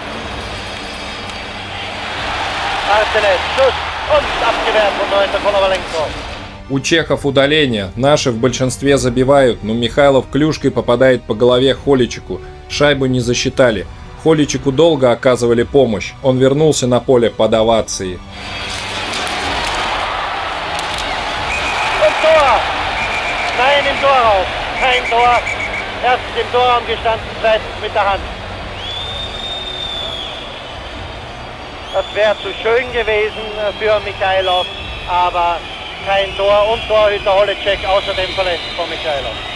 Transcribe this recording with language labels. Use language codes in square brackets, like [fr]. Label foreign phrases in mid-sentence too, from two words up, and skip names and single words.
[ru] У чехов удаление, наши в большинстве забивают, но Михайлов клюшкой попадает по голове Холичику, шайбу не засчитали. Холичику долго оказывали помощь, он вернулся на поле под овацией. [de] Nein, im Tor raus. Kein Tor. Erst im Torraum gestanden, zweitens mit der Hand. Das wäre zu schön gewesen für Michailov, aber kein Tor und Torhüter Holecek außerdem verletzt von Michailov.